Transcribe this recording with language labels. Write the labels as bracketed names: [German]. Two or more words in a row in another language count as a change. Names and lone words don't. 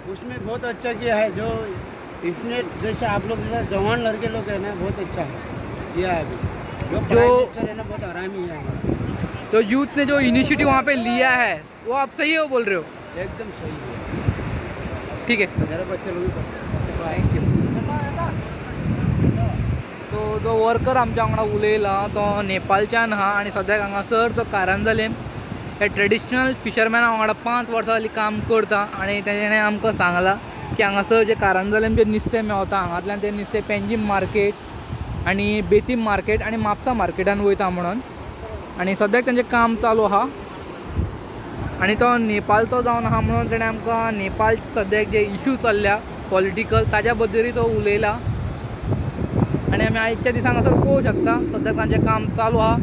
[Hindi] उसमें बहुत अच्छा किया है, जो इसने जैसे आप लोग जैसे जवान लड़के लोग है ना, बहुत अच्छा है किया है अभी। जो है ना, बहुत आरामी है हमारा। तो यूथ ने जो इनिशिएटिव वहाँ पे लिया है वो आप सही हो बोल रहे हो? एकदम सही है। ठीक है, मेरे बच्चे लोग भी [English] Thank you. [Konkani] तो जो वर्कर आमच्या वांगडा उलयला तो नेपाळच्यान हा आनी सद्याक हांगासर तो कारंजलेम हे [English] traditional fishermana [Konkani] वांगडा 5 वर्सां जालीं काम करता आनी तेणें आमकां सांगलां की हांगासर जे कारंजलेम जे नुस्तें मेवता हांगांतल्यान तें नुस्तें पेंजीम मार्केट आनी बेतीम मार्केट आनी म्हापसा मार्केटान वयता म्हणून आनी सद्याक तेंचें काम चालू आहा आनी तो नेपाळचो जावन आहा म्हणून तेणें आमकां नेपाळ सद्याक जे इश्यू चल्ल्या पॉलिटिकल ताज्या बद्दलूय तो उलयला आनी आमी आयच्या दिसांक हांगासर पळोवंक शकता सद्याक तांचें काम चालू आहा.